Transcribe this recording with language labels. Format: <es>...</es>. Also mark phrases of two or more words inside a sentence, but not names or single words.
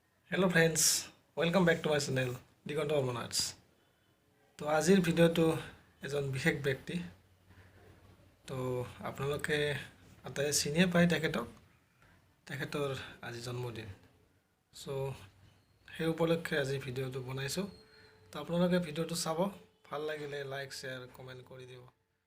<en>Hello friends, welcome back to my channel Digonto Hormonarts.</en> <as>তো আজিৰ ভিডিওটো এজন বিশেষ ব্যক্তি তো আপোনালোকে আটাই চিনিয়ে পায় তেখেতৰ আজি জন্মদিন সো সেই উপলক্ষে আজি ভিডিওটো বনাইছো তো আপোনালোকে ভিডিওটো চাব ভাল লাগিলে</as> <en>like share comment</en> <as>কৰি দিব</as>